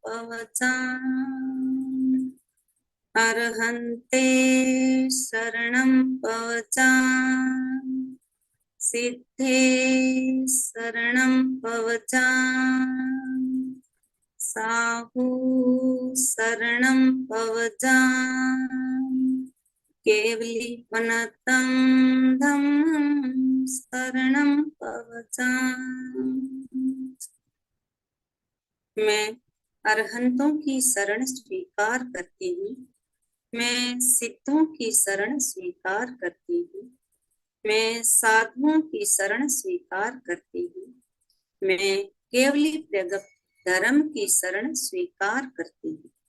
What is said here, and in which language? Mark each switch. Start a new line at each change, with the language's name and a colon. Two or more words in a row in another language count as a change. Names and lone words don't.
Prakrit languages: पवचामि, अर्हन्ते शरणं पवचामि, सिद्धे शरणं पवचामि, साहु शरणं पवचामि, केवलीपनतं धम्मं शरणं पवचामि।
Hindi: मैं अरहंतों की शरण स्वीकार करती हूँ, मैं सिद्धों की शरण स्वीकार करती हूँ, मैं साधुओं की शरण स्वीकार करती हूँ, मैं केवली प्रगट धर्म की शरण स्वीकार करती हूँ।